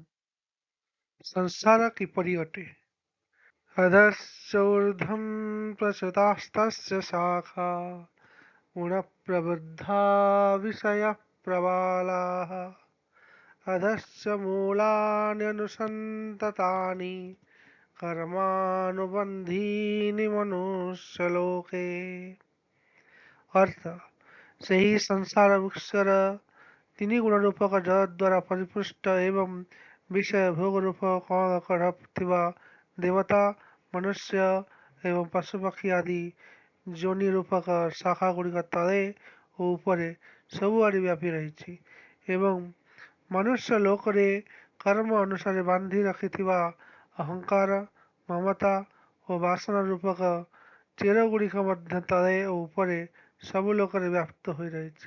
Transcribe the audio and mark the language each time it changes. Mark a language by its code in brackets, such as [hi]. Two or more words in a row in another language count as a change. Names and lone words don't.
[or] ସଂସାର କିପରି ଅଟେ [sa] अधश्चोर्ध्वं प्रसृतास्तस्य शाखा गुणप्रवृद्धा विषयः प्रबालाः अधश्च मूलान्यनुसन्ततानि कर्मानुबन्धीनि मनुष्यलोके। [or] अर्थ ସେହି ସଂସାର ବୃକ୍ଷର ତିନି ଗୁଣ ରୂପକ ଜଗତ ଦ୍ୱାରା ପରିପୃଷ୍ଟ ଏବଂ ବିଷୟ ଭୋଗ ରୂପ କଣ କଢ଼ ଥିବା ଦେବତା, ମନୁଷ୍ୟ ଏବଂ ପଶୁପକ୍ଷୀ ଆଦି ଯୋନି ରୂପକ ଶାଖା ଗୁଡ଼ିକ ତଳେ ଓ ଉପରେ ସବୁଆଡ଼େ ବ୍ୟାପି ରହିଛି ଏବଂ ମନୁଷ୍ୟ ଲୋକରେ କର୍ମ ଅନୁସାରେ ବାନ୍ଧି ରଖିଥିବା ଅହଙ୍କାର, ମମତା ଓ ବାସନା ରୂପକ ଚେର ଗୁଡ଼ିକ ମଧ୍ୟ ତଳେ ଓ ଉପରେ ସବୁ ଲୋକରେ ବ୍ୟାପ୍ତ ହୋଇ ରହିଛି।